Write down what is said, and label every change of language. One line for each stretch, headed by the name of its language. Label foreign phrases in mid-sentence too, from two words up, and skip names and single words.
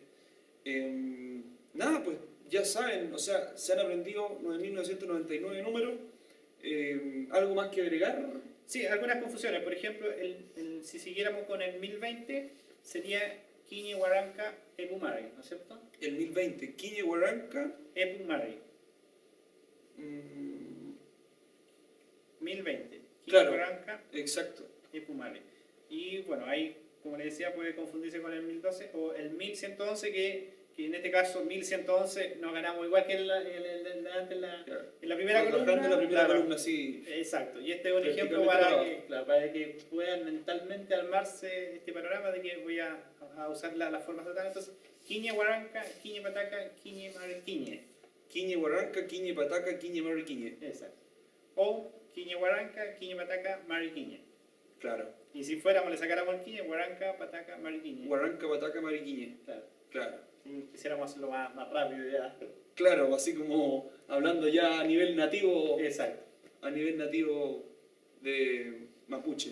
Spanish: Nada, pues ya saben, o sea, se han aprendido 9.999 números. ¿Algo más que agregar? Sí, algunas confusiones. Por ejemplo, si siguiéramos con el 1020, sería
Mapuche: Quiñe, Huaranca, Epumari,
Spanish: ¿no es cierto? El 1020,
Mapuche: Quiñe, Huaranca.
Spanish: Epumari. mm, 1020. Quiñe, Claro. Huaranca, exacto. Epumari. Y bueno, ahí como les decía, puede confundirse con el 1012 o el 1111, que en este caso 1111 nos ganamos igual que en la Claro. primera columna. Trabajando en la primera claro. columna, sí. Exacto, y este es un ejemplo para que puedan mentalmente armarse este panorama de que voy a usar las formas totales. Entonces,
Mapuche: Quiñe Huaranca, Quiñe Pataca, Quiñe Mariquiñe. Quiñe Huaranca, Quiñe Pataca, Quiñe Mariquiñe.
Spanish: Exacto.
Mapuche: O Quiñe Huaranca, Quiñe Pataca, Mariquiñe.
Spanish: Claro. Y si fuéramos, le sacáramos el
Mapuche: Quiñe, Huaranca, Pataca, Mariquiñe. Huaranca, Pataca, Mariquiñe.
Spanish: Claro. Claro. Si quisiéramos hacerlo más rápido ya. Claro, así como hablando ya a nivel nativo. Exacto. A nivel nativo de mapuche.